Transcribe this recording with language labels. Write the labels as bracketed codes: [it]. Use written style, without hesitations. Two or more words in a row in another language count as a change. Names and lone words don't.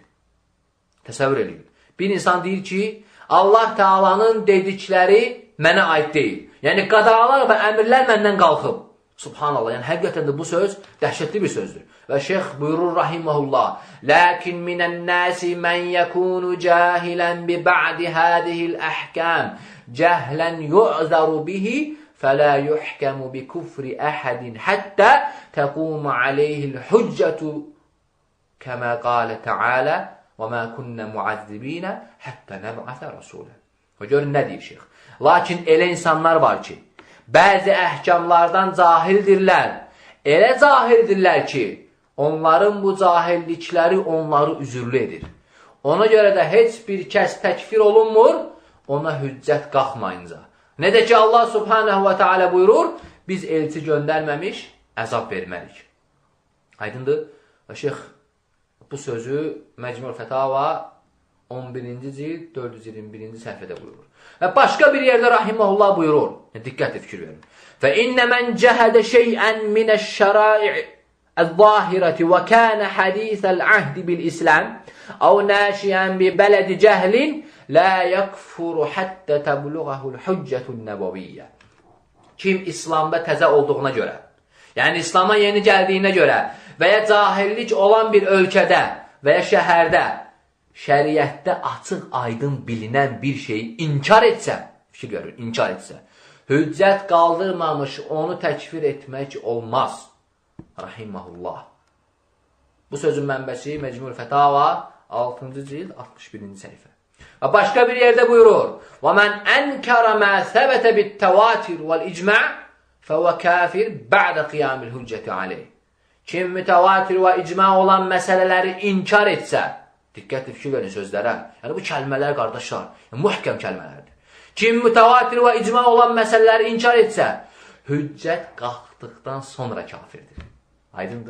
[az] Təsəvvür edin. Bir insan deyir ki, Allah Teala'nın dedikləri mənə aid deyil. Yəni, qadağalar və əmirlər məndən qalxıb. Subhanallah, yəni həqiqətən də bu söz dəhşətli bir sözdür. Və şeyx buyurur [ar] رحمه الله، لكن من الناس من يكون جاهلا ببعض هذه الأحكام جهلا يعذر به، فلا يحكم بكفر أحد حتى تقوم عليه الحجة, كما قال تعالى، وما كنا معذبين حتى نبعث رسولا. [az] Və görün, nə deyir şeyx? Lakin elə insanlar var ki, bəzi əhkamlardan cahildirlər. Elə cahildirlər ki, onların bu cahillikləri onları üzürlü edir. Ona görə də heç bir kəs təkfir olunmur, ona hüccət qalxmayınca. Nə də ki, Allah Subhanahu və Teala buyurur, biz elçi göndərməmiş, əzab vermərik. Aydındır? Və şeyx bu sözü Məcmul Fətava 11-ci cild 421-ci səhifədə buyurur. Və başqa bir yerdə Rahiməhullah buyurur. Diqqətlə fikir verin. [ar] فَإِنَّ مَنْ جَهَدَ شَيْئًا مِنَ الشَّرَائِعِ الظَّاهِرَةِ وَكَانَ حَدِيثَ الْعَهْدِ بِالْإِسْلَامِ أَوْ نَاشِيًا بِبَلَدِ جَهْلٍ لَا يَكْفُرُ حَتَّى تَبْلُغَهُ الْحُجَّةُ النَّبَوِيَّةِ [az] Kim İslamda təzə olduğuna görə, yəni İslama yeni gəldiyinə görə və ya cahillik olan bir ölkədə və ya şəhərdə şəriətdə açıq aydın bilinən bir şeyi inkar etsə, fikir görür, inkar etsə, hüccət qaldırmamış onu təkfir etmək olmaz. Rahiməhullah. Bu sözün mənbəsi Məcmul Fətava 6-cı cild 61-ci səhifə. Və başqa bir yerdə buyurur, [ar] وَمَنْ أَنْكَرَ مَا ثَبَتَ بِالتَّوَاتِرِ وَالْإِجْمَعِ فَهُوَ كَافِرٌ بَعْدَ قِيَامِ الْحُجَّةِ عَلَيْهِ [az] Kim mütəvatir və icma olan məsələləri inkar etsə, diqqətli fikir verin sözlərə. Yəni, bu kəlmələr, qardaşlar, mühkəm kəlmələrdir. Kim mütəvatir və icma olan məsələləri inkar etsə, hüccət qalxdıqdan sonra kafirdir. Aydındır?